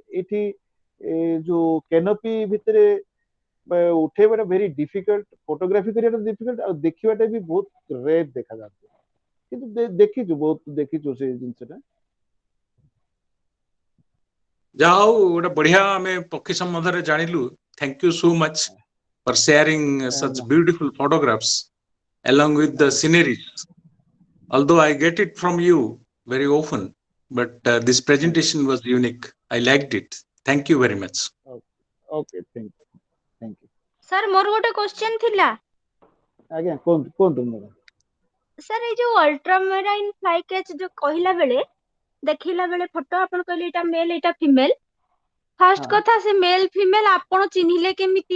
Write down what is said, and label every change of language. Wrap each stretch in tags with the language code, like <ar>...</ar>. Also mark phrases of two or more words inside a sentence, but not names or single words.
<or>ଏଇଠି ଯୋଉ କେନୋପି ଭିତରେ ଉଠେଇବାଟା</or> <en>very difficult,</en> <or>ଫଟୋଗ୍ରାଫି କରିବାଟା ଡିଫିକଲ୍ଟ, ଆଉ ଦେଖିବାଟା ବି ବହୁତ ରେୟାର ଦେଖାଯାଉଛି। କିନ୍ତୁ ଦେଖିଛୁ, ବହୁତ ଦେଖିଛୁ ସେଇ ଜିନିଷଟା। ଯାହା ହଉ ଗୋଟେ ବଢିଆ ଆମେ ପକ୍ଷୀ ସମ୍ବନ୍ଧରେ ଜାଣିଲୁ।</or> <en>thank you so much for sharing such beautiful photographs along with the sceneries. Although I get it from you very often, but this presentation was unique. I liked it. Thank you very much. okay thank you.</en> <or>ସାର୍ ମୋର ଗୋଟେ କ୍ୱେଶ୍ଚନ ଥିଲା। ଆଜ୍ଞା କୁହନ୍ତୁ ମ୍ୟାଡ଼ାମ। ସାର୍ ଏଇ ଯୋଉ</or> <en>ultramarine fly catch</en> <or>ଯୋଉ କହିଲା ବେଳେ ଦେଖେଇଲା ବେଳେ ଫଟୋ ଆପଣ କହିଲେ ଏଇଟା ମେଲ୍ ଏଇଟା ଫିମେଲ, ଫାର୍ଷ୍ଟ ହଁ କଥା ସେ</or> <en>male female</en> <or>ଆପଣ ଚିହ୍ନିଲେ କେମିତି?</or>